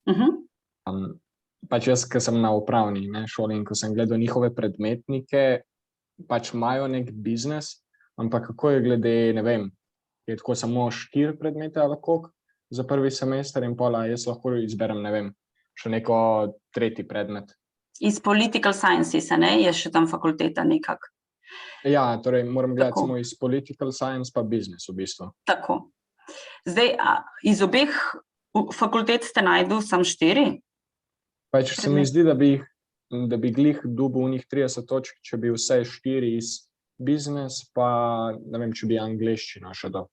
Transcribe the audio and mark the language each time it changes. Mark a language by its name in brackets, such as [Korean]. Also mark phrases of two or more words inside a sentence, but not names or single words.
[Slovenian] Pač jaz, ko sem na upravni šoli in ko sem gledal njihove predmetnike, pač imajo nek biznes, ampak kako je glede, ne vem, je tako samo 4 predmete ali koliko za prvi semester in pola jaz lahko izberem, ne vem, še neko tretji predmet. [English] Iz political sciences, [Slovenian] je še tam fakulteta nekak. Ja, torej moram gledati samo iz [English] political science [Slovenian] pa business v bistvu. Tako. Zdaj, iz obeh fakultet ste najdel samo 4? Pač se mi zdi, da bi glih dobil unih 30 točk, če bi vse 4 iz business, pa ne vem, če bi angleščino še dal.